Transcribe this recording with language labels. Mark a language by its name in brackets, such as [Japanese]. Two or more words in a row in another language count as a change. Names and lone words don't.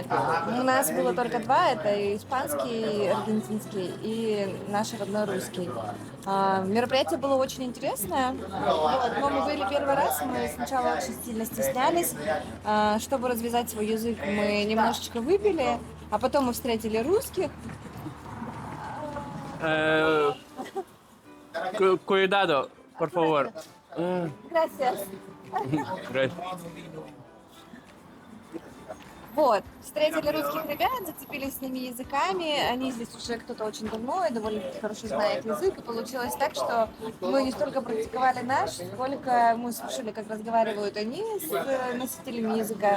[Russian] У нас было только 2, это испанский, аргентинский и наш родной русский. Мероприятие было очень интересное, но мы были первый раз, мы сначала очень сильно стеснялись. Чтобы развязать свой язык, мы немножечко выпили, а потом мы встретили русских. [Spanish] Cuidado, por favor. Gracias. Gracias. [Russian] Вот, встретили русских ребят, зацепились с ними языками, они здесь уже кто-то очень давно и довольно-таки хорошо знает язык, и получилось так, что мы не столько практиковали наш, сколько мы слушали, как разговаривают они с носителями языка.